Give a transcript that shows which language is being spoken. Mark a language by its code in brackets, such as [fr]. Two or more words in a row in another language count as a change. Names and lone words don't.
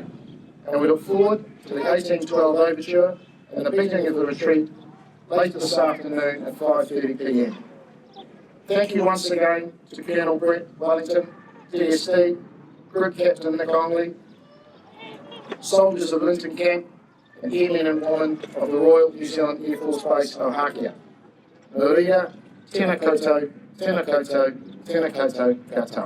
[en] And we look forward to the 1812 overture and the beating of the retreat later this afternoon at 5:30 p.m. Thank you once again to Colonel Brett Wellington, DST, Group Captain Nick Ongley, soldiers of Linton Camp, and airmen and women of the Royal New Zealand Air Force Base Ohakea. [mi] Maria, tēnā koutou, tēnā koutou, tēnā koutou katoa.